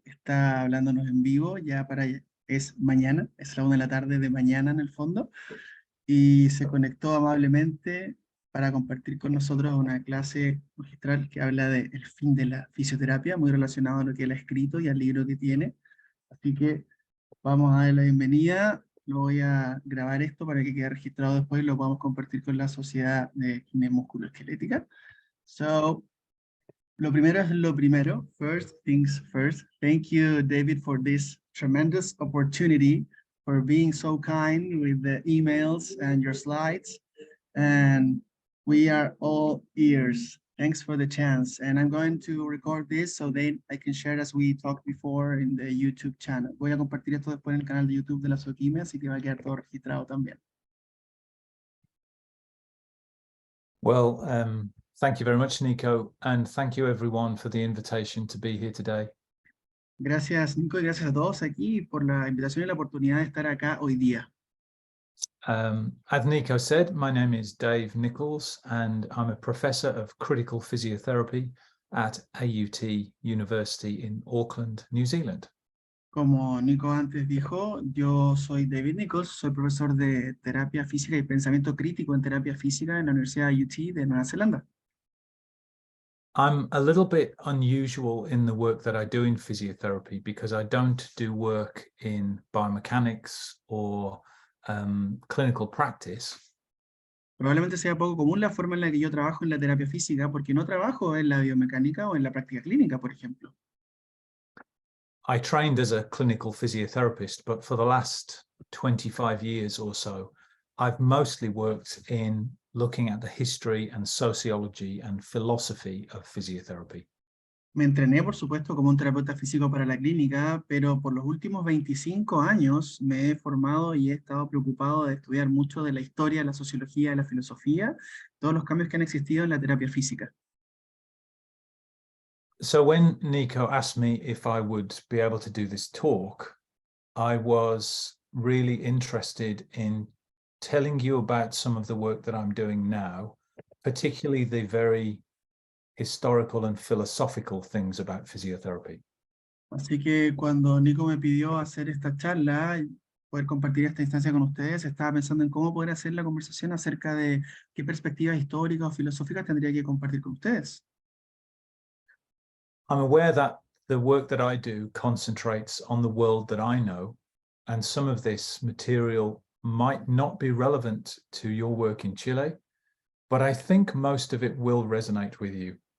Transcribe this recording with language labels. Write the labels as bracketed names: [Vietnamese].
[Spanish] Está hablándonos en vivo, es mañana, es la 1 de la tarde de mañana en el fondo, y se conectó amablemente para compartir con nosotros una clase magistral que habla del fin de la fisioterapia, muy relacionado a lo que él ha escrito y al libro que tiene. Así que vamos a darle la bienvenida. Lo voy a grabar esto para que quede registrado después y lo podamos compartir con la Sociedad de Kinesiología Musculoesquelética. So, lo primero es lo primero. [English] First things first. Thank you, David, for this tremendous opportunity, for being so kind with the emails and your slides. And we are all ears. Thanks for the chance. And I'm going to record this so then I can share as we talked before in the YouTube channel. [Spanish] Voy a compartir esto después en el canal de YouTube de la SOKIME, así que va a quedar todo registrado también. [English] Well, thank you very much, Nico, and thank you everyone for the invitation to be here today. [Spanish] Gracias, Nico, y gracias a todos aquí por la invitación y la oportunidad de estar acá hoy día. [English] As Nico said, my name is Dave Nicholls, and I'm a professor of critical physiotherapy at AUT University in Auckland, New Zealand. [Spanish] Como Nico antes dijo, yo soy David Nicholls, soy profesor de terapia física y pensamiento crítico en terapia física en la Universidad AUT de Nueva Zelanda. [English] I'm a little bit unusual in the work that I do in physiotherapy because I don't do work in biomechanics or clinical practice. [Spanish] Probablemente sea poco común la forma en la que yo trabajo en la terapia física porque no trabajo en la biomecánica o en la práctica clínica, por ejemplo. [English] I trained as a clinical physiotherapist, but for the last 25 years or so, I've mostly worked in looking at the history and sociology and philosophy of physiotherapy. [Spanish] Me entrené, por supuesto, como un terapeuta físico para la clínica, pero por los últimos 25 años me he formado y he estado preocupado de estudiar mucho de la historia, la sociología, la filosofía, todos los cambios que han existido en la terapia física. [English] So when Nico asked me if I would be able to do this talk, I was really interested in telling you about some of the work that I'm doing now, particularly the very historical and philosophical things about physiotherapy. [Spanish] Así que cuando Nico me pidió hacer esta charla, y poder compartir esta instancia con ustedes, estaba pensando en cómo poder hacer la conversación acerca de qué perspectivas históricas o filosóficas tendría que compartir con ustedes. [English] I'm aware that the work that I do concentrates on the world that I know, and some of this material might not be relevant to your work in Chile, but I think most of it will resonate with you.